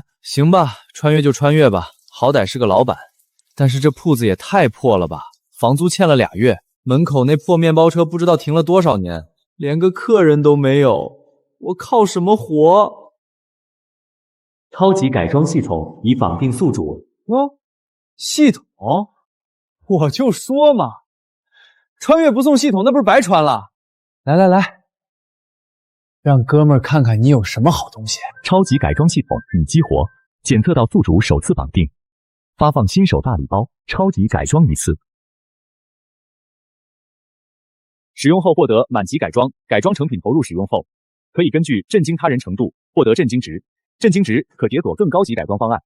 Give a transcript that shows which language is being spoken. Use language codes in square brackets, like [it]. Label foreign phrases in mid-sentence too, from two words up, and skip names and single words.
[zh] 行吧，穿越就穿越吧，好歹是个老板。但是这铺子也太破了吧，房租欠了2月，门口那破面包车不知道停了多少年，连个客人都没有，我靠什麼活？超級改裝系統已綁定宿主。系統？我就說嘛，穿越不送系統，那不是白穿了？來，讓哥們兒看看你有什麼好東西。超級改裝系統已激活，檢測到宿主首次綁定，發放新手大禮包，超級改裝一次。使用後獲得滿級改裝，改裝成品投入使用後，可以根據震驚他人程度獲得震驚值，震驚值可解鎖更高級改裝方案。